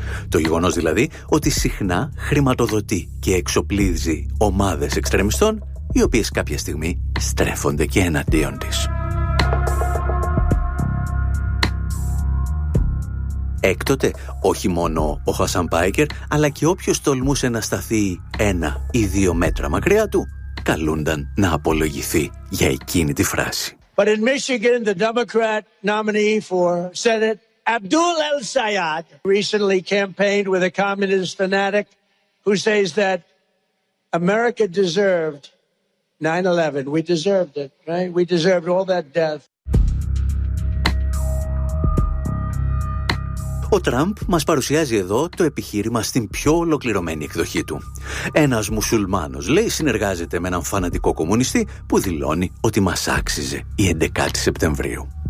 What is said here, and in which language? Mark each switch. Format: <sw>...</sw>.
<el>Το γεγονός δηλαδή ότι συχνά χρηματοδοτεί και εξοπλίζει ομάδες εξτρεμιστών, οι οποίες κάποια στιγμή στρέφονται και εναντίον της. Έκτοτε, όχι μόνο ο Χασάν Πάικερ, αλλά και όποιος τολμούσε να σταθεί ένα ή δύο μέτρα μακριά του, καλούνταν να απολογηθεί για εκείνη τη φράση.</el> <en>But in Michigan, the Democrat nominee for Senate, Abdul El-Sayed, recently campaigned with a communist fanatic who says that America deserved 9/11. We deserved it, right? We deserved all that death.</en> <el>Ο Τραμπ μας παρουσιάζει εδώ το επιχείρημα στην πιο ολοκληρωμένη εκδοχή του. Ένας μουσουλμάνος, λέει, συνεργάζεται με έναν φανατικό κομμουνιστή που δηλώνει ότι μας άξιζε η 11η Σεπτεμβρίου.</el>